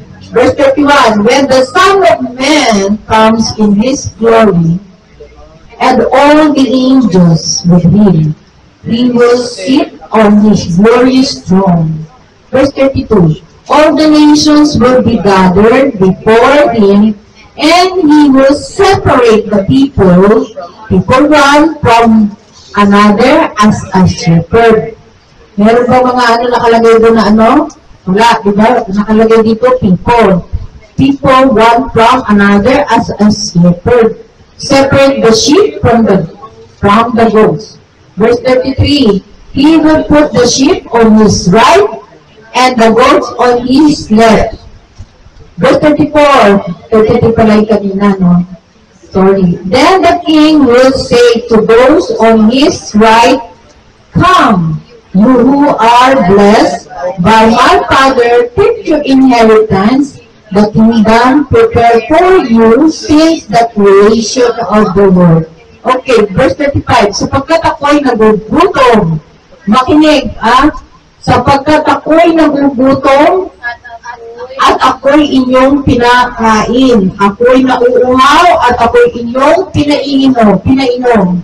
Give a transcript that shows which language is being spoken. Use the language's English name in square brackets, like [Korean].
[English] Verse 31, when the Son of Man comes in His glory, and all the angels with Him, He will sit on His glorious throne. Verse 32, all the nations will be gathered before Him, and He will separate the people one from another as a shepherd. [Filipino] Meron ba mga nakalagay doon na wala, diba? Nakalagay dito, people. [English] People one from another as a shepherd. Separate the sheep from the goats. Verse 33, He will put the sheep on His right and the goats on His left. [Filipino] Verse 34, 33 pala yung kanina, Sorry. [English] Then the King will say to those on His right, come, you who are blessed by my Father, take your inheritance, the kingdom prepared for you since the creation of the world. Okay, verse 35. [Filipino] Sapagkat ako'y nagugutom, makinig, sapagkat ako'y nagugutom, at ako'y inyong pinakain. Ako'y nauuhaw, at ako'y inyong pinainom.